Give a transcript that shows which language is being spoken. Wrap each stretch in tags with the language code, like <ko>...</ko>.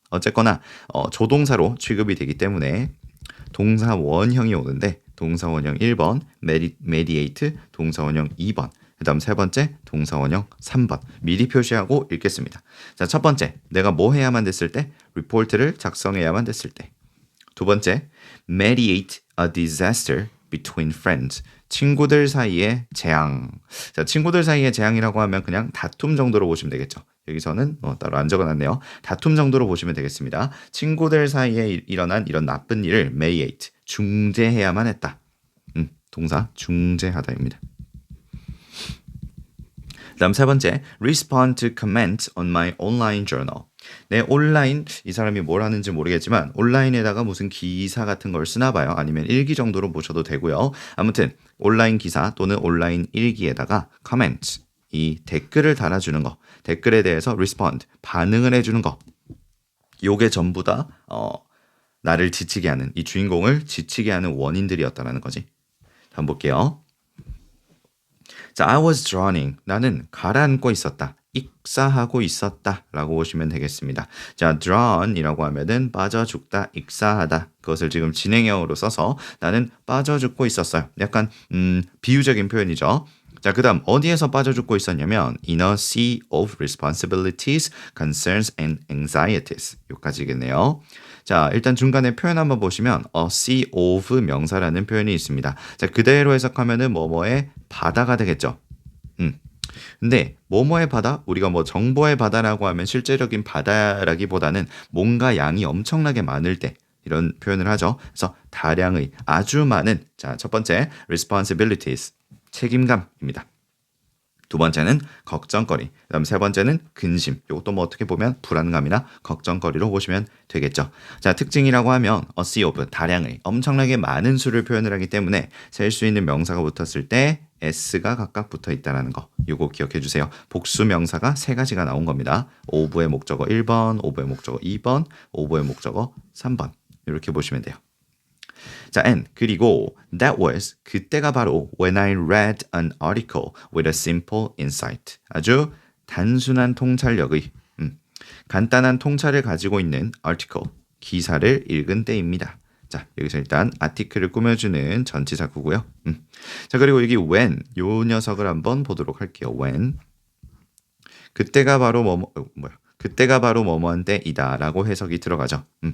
<ko>어쨌거나 조동사로 취급이 되기 때문에 동사 원형이 오는데 동사원형 1번, mediate 동사원형 2번. 그 다음 세 번째 동사원형 3번 미리 표시하고 읽겠습니다. 자, 첫 번째 내가 뭐 해야만 됐을 때? 리포트를 작성해야만 됐을 때. 두 번째</ko> <en>mediate a disaster between friends.</en> <ko>친구들 사이의 재앙. 자, 친구들 사이의 재앙이라고 하면 그냥 다툼 정도로 보시면 되겠죠. 여기서는 따로 안 적어놨네요. 다툼 정도로 보시면 되겠습니다. 친구들 사이에 일어난 이런 나쁜 일을 mediate, 중재해야만 했다. 동사 중재하다입니다. 다음 세 번째,</ko> <en>respond to comments on my online journal.</en> <ko>내 온라인, 이 사람이 뭘 하는지 모르겠지만 온라인에다가 무슨 기사 같은 걸 쓰나 봐요. 아니면 일기 정도로 보셔도 되고요. 아무튼 온라인 기사 또는 온라인 일기에다가 comments, 이 댓글을 달아주는 거, 댓글에 대해서 respond, 반응을 해주는 거. 요게 전부 다 나를 지치게 하는, 이 주인공을 지치게 하는 원인들이었다라는 거지. 한번 볼게요. 자,</ko> <en>I was drowning.</en> <ko>나는 가라앉고 있었다. 익사하고 있었다 라고 보시면 되겠습니다. 자, drown이라고 하면은 빠져 죽다, 익사하다. 그것을 지금 진행형으로 써서 나는 빠져 죽고 있었어요. 약간 비유적인 표현이죠. 자, 그 다음 어디에서 빠져 죽고 있었냐면</ko> <en>in a sea of responsibilities, concerns and anxieties.</en> <ko>여기까지겠네요. 자, 일단 중간에 표현 한번 보시면 a sea of 명사라는 표현이 있습니다. 자, 그대로 해석하면은 뭐뭐의 바다가 되겠죠. 근데 뭐뭐의 바다? 우리가 뭐 정보의 바다라고 하면 실제적인 바다라기보다는 뭔가 양이 엄청나게 많을 때 이런 표현을 하죠. 그래서 다량의, 아주 많은. 자, 첫 번째 responsibilities, 책임감입니다. 두 번째는 걱정거리, 그다음 세 번째는 근심. 이것도 뭐 어떻게 보면 불안감이나 걱정거리로 보시면 되겠죠. 자, 특징이라고 하면 a sea of, 다량의, 엄청나게 많은 수를 표현을 하기 때문에 셀 수 있는 명사가 붙었을 때 s가 각각 붙어 있다는 거. 이거 기억해 주세요. 복수 명사가 세 가지가 나온 겁니다. of의 목적어 1번, of의 목적어 2번, of의 목적어 3번. 이렇게 보시면 돼요.</ko> <en>자, and</en> <ko>그리고</ko> <en>that was,</en> <ko>그때가 바로</ko> <en>when I read an article with a simple insight.</en> <ko>아주 단순한 통찰력의 간단한 통찰을 가지고 있는 article, 기사를 읽은 때입니다. 자, 여기서 일단 article을 꾸며주는 전치사구고요. 자, 그리고 여기 when, 요 녀석을 한번 보도록 할게요. when, 그때가 바로 그때가 바로 뭐뭐한 때이다 라고 해석이 들어가죠.</ko>